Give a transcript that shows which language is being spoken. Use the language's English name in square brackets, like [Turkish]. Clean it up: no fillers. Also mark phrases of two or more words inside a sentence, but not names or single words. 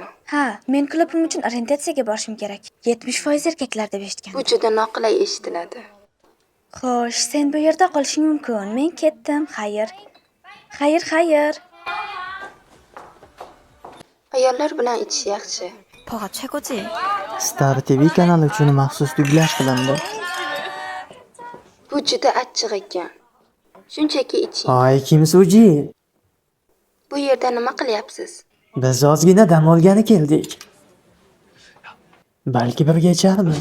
[Uzbek] Ha, men klubim uchun orientatsiyaga borishim kerak. 70% erkaklar deb eshitgan. Bu juda noqulay eshitiladi. Xo'sh, sen bu yerda qolishing mumkin. Men ketdim. Xayr. Ayollar bilan ichish yaxshi. [Korean] 버가 최고지. [Uzbek] Star TV kanali uchun maxsus dublyaj qilindi. Bu juda achchiq ekan. Shunchaki iching. Voy, kim suji? Bu yerda nima qilyapsiz? Biz ozgina dam olgani keldik. Balki birga icharmiz.